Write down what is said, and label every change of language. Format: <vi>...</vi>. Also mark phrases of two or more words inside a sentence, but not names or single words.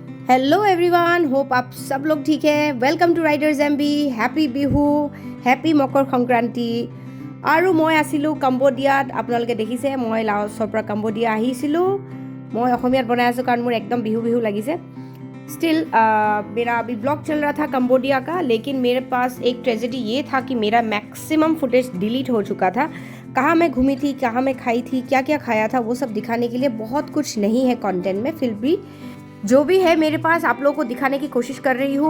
<en>Hello everyone,</en> <hi>होप आप सब लोग ठीक है।</hi> <en>Welcome to Riders MB. Happy বিহু, হেপী মকৰ সংক্ৰান্তি।</en> <as>আৰু মই আছিলোঁ কম্বোডিয়াত। আপোনালোকে দেখিছে মই লাওছৰ পৰা কম্বোডিয়া আহিছিলোঁ। মই অসমীয়াত বনাই আছোঁ কাৰণ মোৰ একদম বিহু বিহু লাগিছে।</as> <hi>स्टिल मेरा अभी ब्लॉग चल रहा था कम्बोडिया का, लेकिन मेरे पास एक ट्रेजेडी ये था कि मेरा</hi> <en>maximum footage</en> <hi>डिलीट हो चुका था। कहाँ मैं घूमी थी, कहाँ मैं खाई थी, क्या क्या खाया था, वो सब दिखाने के लिए बहुत कुछ नहीं है कंटेंट में। फिर भी जो भी है मेरे पास आप लोगों को दिखाने की कोशिश कर रही हूँ।</hi>